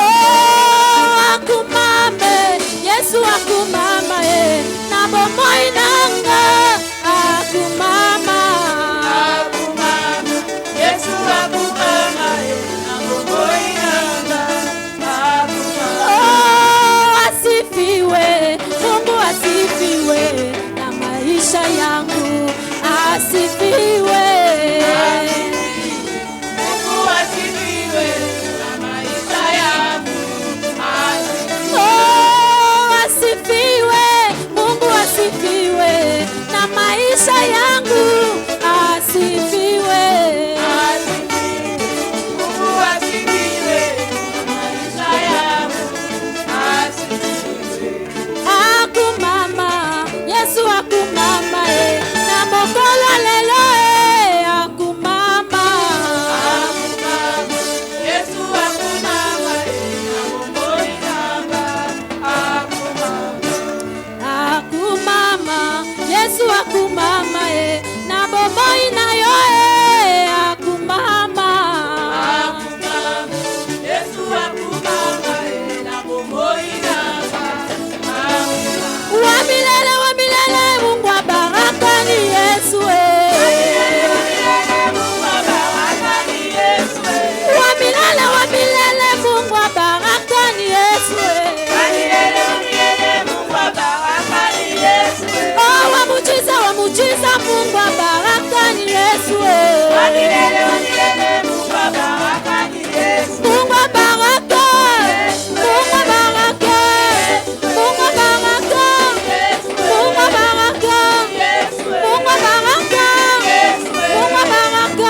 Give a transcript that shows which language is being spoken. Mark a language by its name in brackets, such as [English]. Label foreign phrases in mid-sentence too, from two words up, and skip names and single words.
[Lingala] Oh, akumame Yesu akumama na bomoi nanga akumama. Akumama Yesu akumama na bomoi nanga akumama. [Swahili] Oh, asifiwe Mungu, asifiwe na maisha yangu, asifiwe. Mungu asifiwe na maisha yangu, Oh, asifiwe Mungu, asifiwe na maisha yangu, asifiwe. Mungu asifiwe na maisha yangu, asifiwe. [Lingala] Akumama Yesu akumama na mokolo lelo akumama. Akumama Yesu akumama na bomoi nanga akumama. Akumama Yesu akumama na bomoi na yo akumama. Akumama Yesu akumama na bomoi nanga akumama. [Swahili] Wa milele Mungu wa baraka ni Yesu Mungu wa baraka ni Yesu. Wa milele Mungu wa baraka ni Yesu Mungu wa baraka ni Yesu. Oh, wa muujiza Mungu wa baraka ni Yesu Mungu wa baraka ni Yesu. Mungu wa baraka, Mungu wa baraka, Mungu wa baraka, Mungu wa baraka, Mungu wa baraka, Mungu wa baraka.